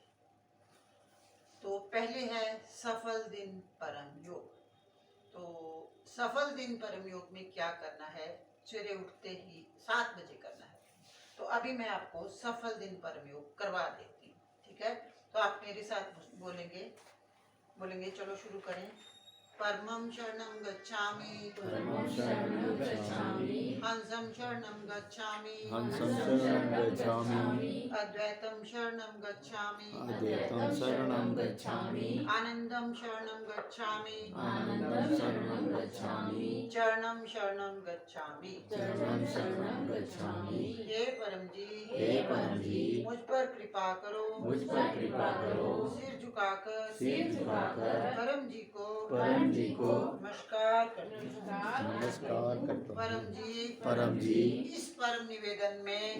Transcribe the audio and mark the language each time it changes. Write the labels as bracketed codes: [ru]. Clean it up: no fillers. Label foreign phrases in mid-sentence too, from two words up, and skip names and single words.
[hi] तो पहले है सफल दिन परम योग। तो सफल दिन परम योग में क्या करना है, सवेरे उठते ही 7 बजे करना है। तो अभी मैं आपको सफल दिन परम योग करवा देती हूँ, ठीक है। तो आप मेरे साथ बोलेंगे, चलो शुरू करें। [sa] परमं शरणं गच्छामि परमं शरणं गच्छामि हंसं शरणं गच्छामि हंसं शरणं गच्छामि अद्वैतं शरणं गच्छामि अद्वैतं शरणं गच्छामि आनंदं शरणं गच्छामि आनन्दं शरणं गच्छामि चरणं शरणं गच्छामि चरणं शरणं गच्छामि [hi] हे परम जी हे परम जी मुझ पर कृपा करो मुझ पर कृपा करो सिर झुकाकर परम जी को नमस्कार करती हूँ। नमस्कार करता परम हूँ। परम जी इस परम निवेदन में